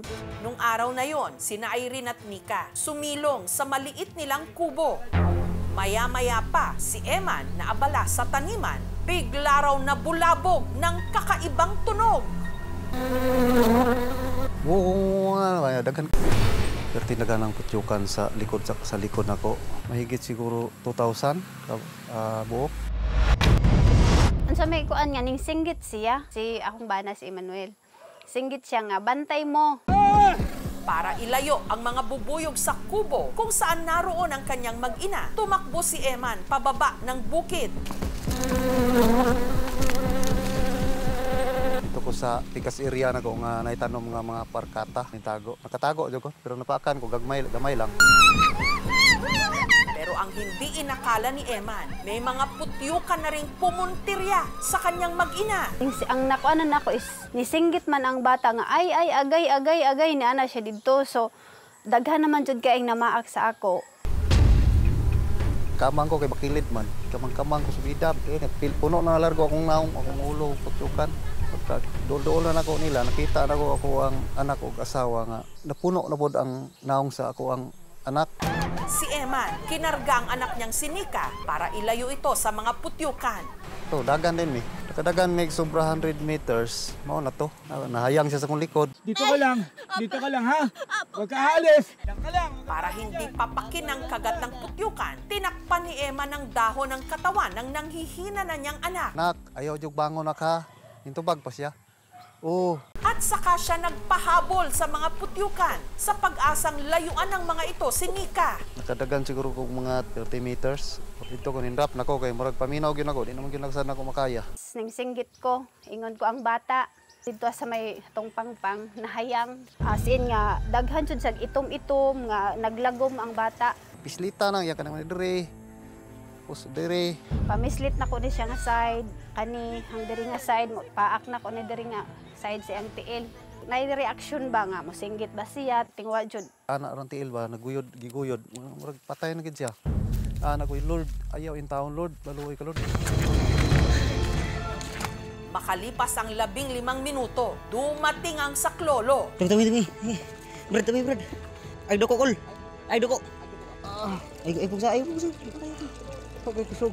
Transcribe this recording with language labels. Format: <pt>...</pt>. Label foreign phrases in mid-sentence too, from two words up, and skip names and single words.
<tl>Nung araw na yon, sina Irene at Nika sumilong sa maliit nilang kubo. Maya-maya pa si Eman na abala sa taniman, bigla raw na bulabog ng kakaibang tunog.</tl> <ceb>Daghan. Pero tinaga ng putyukan sa likod nako. Mahigit siguro 2,000 buok. Unsa may kuan nga ning singgit siya, si akong bana si Emmanuel. Singgit siya nga bantay mo.</ceb> <tl>Para ilayo ang mga bubuyog sa kubo kung saan naroon ang kanyang mag-ina, tumakbo si Eman pababa ng bukid.</tl> <ceb>Dito ko sa tikas area na ko nga naitanom nga mga parkata, nakatago jud ko pero napakan ko gamay lang.</ceb> <tl>Pero ang hindi inakala ni Eman, may mga putyukan na ring pumuntirya sa kanyang mag-ina.</tl> <ceb>Ang nakuanan ako is nisinggit man ang bata nga ay agay ni ana siya dito. So daghan naman jud kay ang namaak sa ako. Kamang ko kay bakilid man. Kamang ko sa bidam. Puno na largo akong naong, akong ulo, putyukan. Pagka dool-dool na ako nila, nakita na ako ang anak o asawa nga. Napuno na po ang naong sa ako ang anak.</ceb> <tl>Si Eman, kinarga ang anak niyang si Nika para ilayo ito sa mga putyukan.</tl> <ceb>Ito, dagan din eh. Nakadagan may sobra 100 meters. Mao na to. Nahayang siya sa kong likod.</ceb> <tl>Dito ka lang ha. Huwag ka aalis. Diyan ka lang. Para hindi papakin ang kagat ng putyukan, tinakpan ni Eman ang dahon ng katawan ng nanghihina na niyang anak.</tl> <ceb>Nak, ayaw jug bangon na ka. Hintubag pa siya. Oo.</ceb> <tl>At saka siya nagpahabol sa mga putyukan sa pag-asang layuan ng mga ito si Nika.</tl> <ceb>Nakadagan siguro kong mga 30 meters. Dito ko ninrap na ko kay murag paminaw gyud ako. Di naman gyud nagsan ako makaya. Ningsinggit ko, ingon ko ang bata. Dito sa may itong pangpang, nahayang.</ceb> <en>As in</en> <ceb>nga, daghan jud sa itom-itom, nga naglagom ang bata. Pislita nang iya ka naman dire. Puso dire. Pamislit na ko ni siya nga side, kani ang diri nga side, paak na ko ni diri nga side si ang tiil. Nai-reaction ba nga, mosinggit ba siya, tingwa jud. Anak ron tiil ba, giguyod, murag patay na gid siya. Anak ko, Lord, ayaw in taon, Lord, baluoy ka, Lord.</ceb> <tl>Makalipas ang 15 minuto, dumating ang saklolo.</tl> <ceb>Tumi. Brad. Ay, doko, kol. Ay, doko. Ay, pugsa. Kusog.</ceb>